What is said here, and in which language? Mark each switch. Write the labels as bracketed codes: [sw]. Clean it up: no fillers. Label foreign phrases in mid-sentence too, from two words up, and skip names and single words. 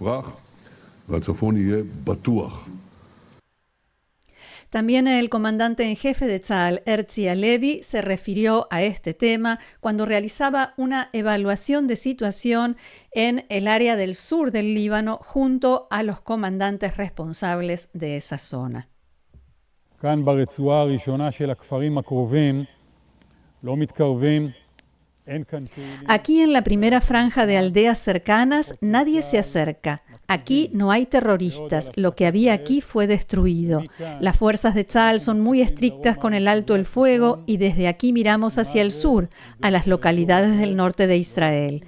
[es] También el comandante en jefe de Tzahal, Herzi Halevi, se refirió a este tema cuando realizaba una evaluación de situación en el área del sur del Líbano junto a los comandantes responsables de esa zona. [he] כאן ברצועה הראשונה של הכפרים הקרובים לא מתקרבים [es] Aquí en la primera franja de aldeas cercanas nadie se acerca. Aquí no hay terroristas. Lo que había aquí fue destruido. Las fuerzas de Tzal son muy estrictas con el alto el fuego y desde aquí miramos hacia el sur, a las localidades del norte de Israel.